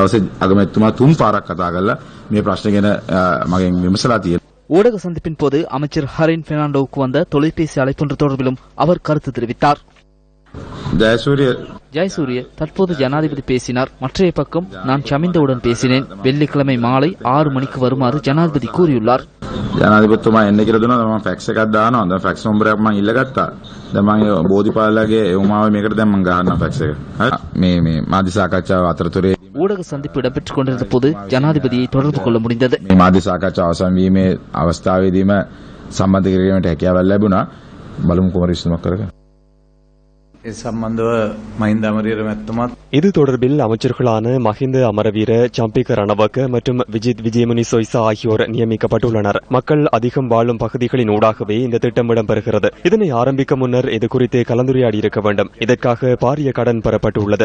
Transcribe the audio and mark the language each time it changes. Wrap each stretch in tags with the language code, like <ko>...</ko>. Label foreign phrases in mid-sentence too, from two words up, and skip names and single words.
<ta>ஊடக சந்திப்பின் போது அமைச்சர் ஹரின் பெர்னாண்டோவுக்கு வந்த தொலைபேசி அழைப்பொன்று தொடர்பிலும் அவர் கருத்து தெரிவித்தார். ஜெயசூரிய தற்போது ஜனாதிபதி பேசினார். மற்றைய பக்கம் நான் சமிந்தவுடன் பேசினேன். வெள்ளிக்கிழமை மாலை 6 மணிக்கு வருமாறு ஜனாதிபதி கூறியுள்ளார்.</ta> <si>ජනාධිපතිතුමා එන්න කියලා දුන්නා. මම ෆැක්ස් එකක් දානවා. දැන් ෆැක්ස් නම්බරයක් මම ඉල්ලගත්තා. දැන් මම බෝධිපාලගේ උමාව මේකට දැන් මම ගහනවා ෆැක්ස් එක. හරි මේ මාධ්‍ය සාකච්ඡාව අතරතුරේ</si> <ta>ஊடக சந்திப்பு இடம்பெற்றுக் கொண்டிருந்த போது ஜனாதிபதியை தொடர்பு கொள்ள முடிந்தது.</ta> <si>මේ මාධ්‍ය සාකච්ඡාව අවසන් වීමේ අවස්ථාවේදීම සම්බන්ධ කිරීමට හැකියාවක් ලැබුණා. බලමු කොහොමද ඉස්මක් කරගන්න.</si> <ta>இது தொடர்பில் அமைச்சர்களான மஹிந்த அமரவீர, சம்பிக ரணவக்க மற்றும் விஜித் விஜயமுனி சொய்சா ஆகியோர் நியமிக்கப்பட்டுள்ளனர். மக்கள் அதிகம் வாழும் பகுதிகளின் ஊடாகவே இந்த திட்டம் இடம்பெறுகிறது. இதனை ஆரம்பிக்க முன்னர் இது குறித்து கலந்துரையாடி இருக்க வேண்டும். இதற்காக பாரிய கடன் பெறப்பட்டுள்ளது.</ta>